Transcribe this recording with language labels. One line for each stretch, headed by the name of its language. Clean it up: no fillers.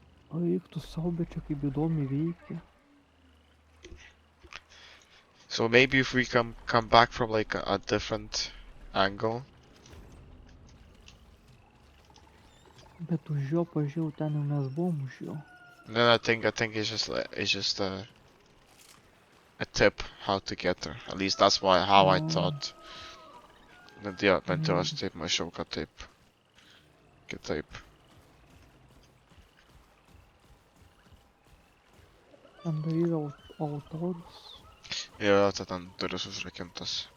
Lithuanian: O eik tu sau, bet čia kaip įdomiai veikia.
English: so maybe if we come back from like a different angle.
Lithuanian: Bet už jo pažiūrėjau, ten jau mes buvom už jo.
English: Then I think it's just a tip how to get there. At least that's how I Oh. thought.
Lithuanian: Bet jo, bent jau aš taip mačiau, kad taip. Kitaip. Ten dar yra altorius. Jo, tai ten duris užrakintas.